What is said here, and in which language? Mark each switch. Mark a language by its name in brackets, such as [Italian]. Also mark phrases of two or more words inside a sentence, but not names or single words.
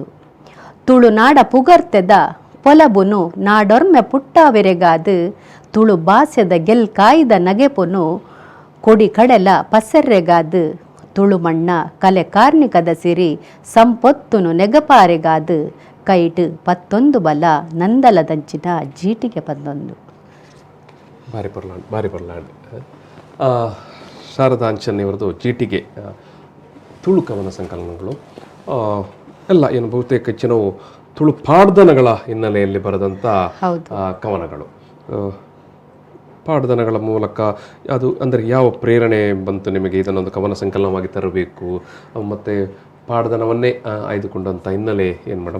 [Tulu] ತುಳುನಾಡ ಪುಗರ್ತೆದ ಪೊಲಬುನು ನಾಡೊರ್ಮೆ ಪುಟ್ಟಾವೆರೆಗಾದು, ತುಳು ಭಾಷೆದ ಗೆಲ್ ಕಾಯ್ದ ನಗೆಪುನು ಕೊಡಿ ಕಡೆಲ ಪಸರ್ರೆಗಾದು, ತುಳು ಮಣ್ಣ ಕಲೆ ಕಾರ್ಣಿಕದ ಸಿರಿ ಸಂಪೊತ್ತುನು ನೆಗಪಾರೆಗಾದು, ಕೈಟು ಪತ್ತೊಂದು ಬಲ ನಂದಲದಂಚಿನ ಜೀಟಿಗೆ ಪತ್ತೊಂದು. ಭಾರಿ ಬರ್ಲಾಂಡ್ [Kannada] ಶಾರದಾ ಅಂಚನ್ ಇವರದು ಜೀಟಿಗೆ ತುಳು ಕವನ ಸಂಕಲನಗಳು ಎಲ್ಲ ಏನು ಬಹುತೇಕ ಹೆಚ್ಚಿನವು ತುಳು ಪಾಡ್ದನಗಳ ಹಿನ್ನೆಲೆಯಲ್ಲಿ ಬರೆದಂಥ ಕವನಗಳು. ಪಾಡ್ದನಗಳ ಮೂಲಕ ಅದು ಅಂದರೆ ಯಾವ ಪ್ರೇರಣೆ ಬಂತು ನಿಮಗೆ ಇದನ್ನೊಂದು ಕವನ ಸಂಕಲನವಾಗಿ ತರಬೇಕು, ಮತ್ತು ಪಾಡ್ದನವನ್ನೇ ಆಯ್ದುಕೊಂಡಂಥ ಹಿನ್ನೆಲೆ ಏನು ಮೇಡಮ್?